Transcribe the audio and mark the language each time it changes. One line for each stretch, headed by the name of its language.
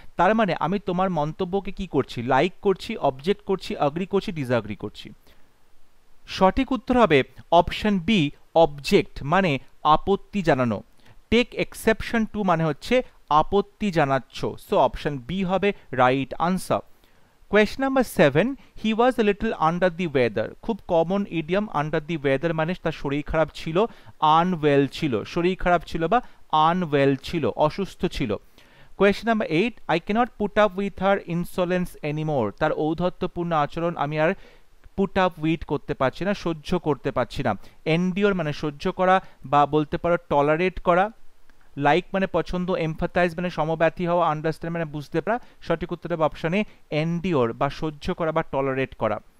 Bangla: তার মানে আমি তোমার মন্তব্যকে কি করছি, লাইক করছি, অবজেক্ট করছি, অ্যাগ্রি করছি, ডিসঅ্যাগ্রি করছি। সঠিক উত্তর হবে অপশন বি, অবজেক্ট মানে আপত্তি জানানো।
English: take exception to
Bangla: মানে হচ্ছে আপত্তি জানাচ্ছ।
English: So option B হবে right answer. Question number 7, he was a little under the weather.
Bangla: খুব common idiom,
English: under the weather
Bangla: মানে তার শরীর খারাপ ছিল, unwell ছিল, শরীর খারাপ ছিল বা unwell ছিল, অসুস্থ ছিল।
English: Question number 8, I cannot put up with her insolence anymore.
Bangla: তার ঔদ্ধত্যপূর্ণ আচরণ আমি আর
English: put up with
Bangla: করতে পারছি না, সহ্য করতে পারছি না। endure মানে সহ্য করা বা বলতে পারো tolerate করা। লাইক মানে পছন্দ, এমফাথাইজ মানে সমব্যথী হওয়া, আন্ডারস্ট্যান্ড মানে বুঝতে পারা। সঠিক উত্তর হবে অপশনে এন্ডিওর বা সহ্য করা বা টলারেট করা।